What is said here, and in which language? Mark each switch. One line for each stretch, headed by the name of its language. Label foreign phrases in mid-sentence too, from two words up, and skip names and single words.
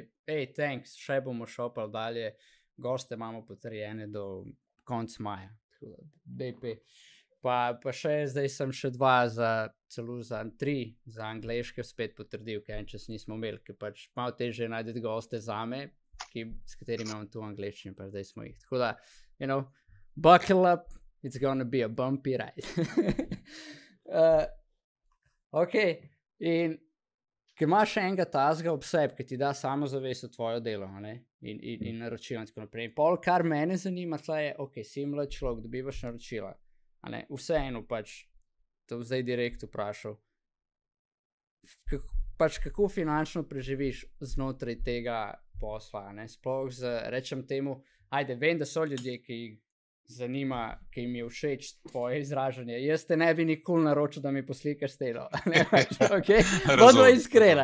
Slovenian: Thanks, še bomo šopali dalje, goste imamo potrjene do konca maja. BP. Pa še zdaj sem še 2 celo za 3 za angleške spet potrdil, ker čas nismo imeli, ker pač malo težje najdeti goste zame, s katerimi imam tu angleščino, pa zdaj smo jih. Tako da,
English: buckle up, it's gonna be a bumpy ride.
Slovenian: Ok, in ker imaš še enega tazga ob sebi, ki ti da samozavest v tvojo delo, in naročila in tako naprej. In pol, kar mene zanima, je, ok, si mlad človek, dobivaš naročila, vseeno pač, to zdaj direkt vprašal, pač kako finančno preživiš znotraj tega posla, sploh rečem temu, ajde, vem, da so ljudje, ki jih zanima, ki jim je všeč tvoje izražanje, jaz te ne bi nikoli naročil, da mi poslikaš delo, ok, bodo iskrena,